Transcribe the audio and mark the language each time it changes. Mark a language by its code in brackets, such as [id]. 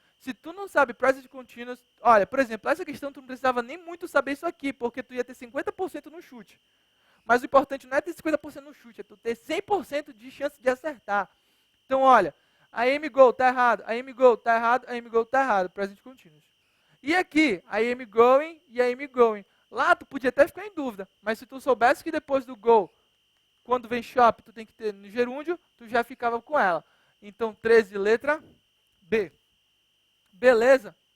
[pt] Se tu não sabe present continuous, olha, por exemplo, essa questão tu não precisava nem muito saber isso aqui, porque tu ia ter 50% no chute. Mas o importante não é ter 50% no chute, é tu ter 100% de chance de acertar. Então, olha, [en] I am go, [pt] tá errado. [en] I am go, [pt] tá errado. [en] I am go, tá errado. Present continuous. [pt] E aqui, [en] I am going e I am going. [pt] Lá tu podia até ficar em dúvida, mas se tu soubesse que depois do go, quando vem shop, tu tem que ter no gerúndio, tu já ficava com ela. Então, 13, letra B. Beleza?